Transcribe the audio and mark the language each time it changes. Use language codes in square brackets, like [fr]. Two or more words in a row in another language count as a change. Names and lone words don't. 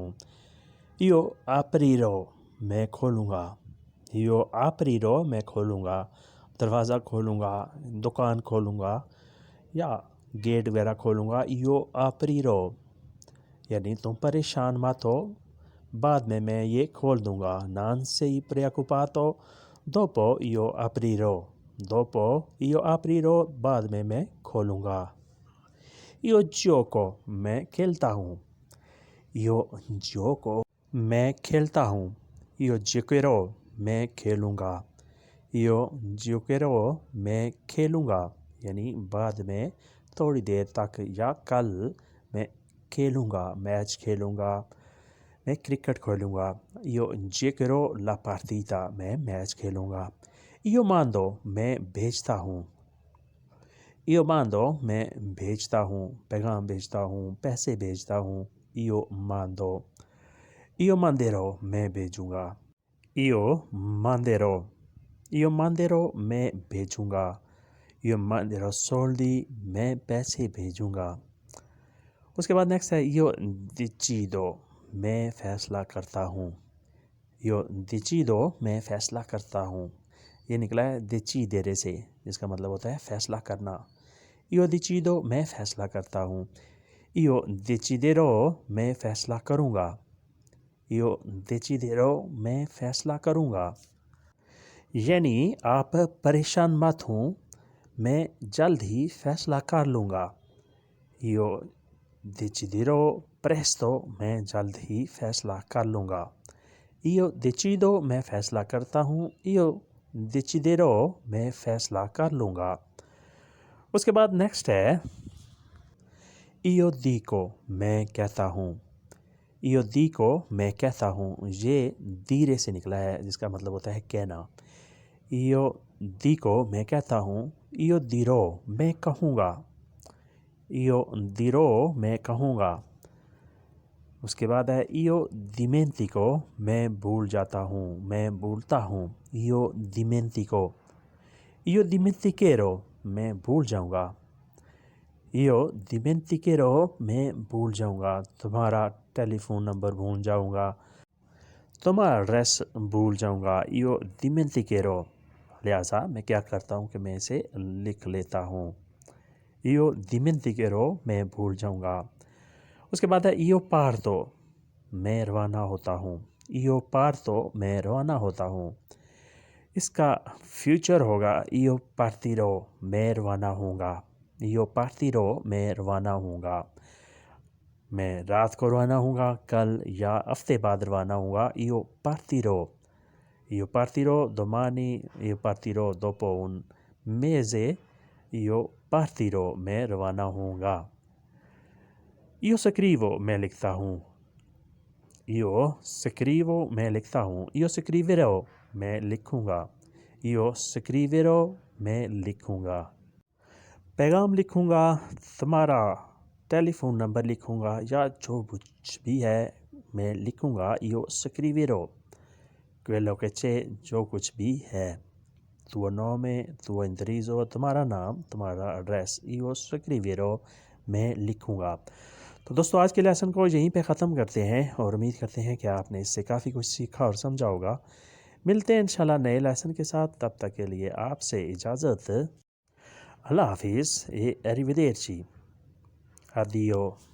[it] io aprirò [hi] मैं खोलूँगा [it] io aprirò [hi] मैं खोलूँगा दरवाज़ा खोलूँगा दुकान खोलूँगा या गेट वगैरह खोलूँगा [it] io aprirò [hi] यानी तुम परेशान मत हो बाद में मैं ये खोल दूँगा [it] non sei preoccupato dopo io aprirò dopo io [hi] aprirò बाद में मैं खोलूँगा [it] io gioco [hi] मैं खेलता हूँ [it] io gioco [hi] मैं खेलता हूँ [it] io giocherò [hi] मैं खेलूँगा [it] io giocherò [hi] मैं खेलूँगा यानी बाद में थोड़ी देर तक या कल मैं खेलूँगा मैच खेलूँगा मैं क्रिकेट खेलूँगा [it] io giocherò la partita [hi] मैं मैच खेलूँगा [it] io mando [hi] मैं भेजता हूँ [it] io mando [hi] मैं भेजता हूँ पैगाम भेजता हूँ पैसे भेजता हूँ [it] io mando io manderò [hi] मैं भेजूँगा io [it] manderò io manderò [hi] मैं भेजूँगा [it] io manderò soldi [hi] मैं पैसे भेजूँगा उसके बाद नेक्स्ट है [it] io decido [hi] मैं फ़ैसला करता हूँ [it] io decido [hi] मैं फ़ैसला करता हूँ ये निकला है decidere से जिसका मतलब होता है फ़ैसला करना [it] io decido [hi] मैं फ़ैसला करता हूँ [it] io deciderò [hi] मैं फ़ैसला करूँगा [it] io deciderò [hi] मैं फ़ैसला करूँगा यानी आप परेशान मत हों मैं जल्द ही फ़ैसला कर लूँगा [it] io deciderò presto [hi] मैं जल्द ही फ़ैसला कर लूँगा [it] io decido [hi] मैं फ़ैसला करता हूँ [it] io deciderò [hi] मैं फ़ैसला कर लूँगा उसके बाद नेक्स्ट है [it] io dico [hi] मैं कहता हूँ [it] io dico [hi] मैं कहता हूँ ये धीरे से निकला है जिसका मतलब होता है कहना [it] io dico [hi] मैं कहता हूँ [it] io dirò [hi] मैं कहूँगा [it] io dirò [hi] मैं कहूँगा। उसके बाद है [it] io dimentico [hi] मैं भूल जाता हूँ, मैं भूलता हूँ। [it] io dimentico। io dimenticherò [hi] मैं भूल जाऊँगा। [it] io dimenticherò [hi] मैं भूल जाऊँगा। तुम्हारा टेलीफोन नंबर भूल जाऊँगा, तुम्हारा एड्रेस भूल जाऊँगा। [it] io dimenticherò। [hi] लिहाजा मैं क्या करता हूँ कि मैं इसे लिख लेता हूँ। [it] io dimenticherò [hi] मैं भूल जाऊँगा। उसके बाद है [it] io parto [hi] मैं रवाना होता हूँ। [it] io parto [hi] मैं रवाना होता हूँ। इसका फ्यूचर होगा [it] io partirò [hi] मैं रवाना होऊंगा। [it] io partirò [hi] मैं रवाना होऊंगा। मैं रात को रवाना होऊंगा, कल या हफ्ते बाद रवाना होऊंगा। [it] io partirò। io partirò domani, io partirò dopo un mese, io partirò [hi] मैं रवाना होऊंगा। [it] io scrivo [hi] मैं लिखता हूँ। [it] io scrivo [hi] मैं लिखता हूँ। [it] io scriverò [hi] मैं लिखूंगा। [it] io scriverò [hi] मैं लिखूंगा। पैगाम लिखूंगा, तुम्हारा टेलीफोन नंबर लिखूंगा या जो कुछ भी है मैं लिखूंगा। [it] io scriverò quello che c'è [hi] जो कुछ भी है। [it] tuo nome, tuo indirizzo [hi] तुम्हारा नाम, तुम्हारा एड्रेस। [it] io scriverò [hi] मैं लिखूंगा। तो दोस्तों आज के लेसन को यहीं पे ख़त्म करते हैं और उम्मीद करते हैं कि आपने इससे काफ़ी कुछ सीखा और समझा होगा। मिलते हैं इंशाल्लाह नए लेसन के साथ, तब तक के लिए आपसे इजाज़त। अल्लाह हाफिज़। [it] e arrivederci. Addio.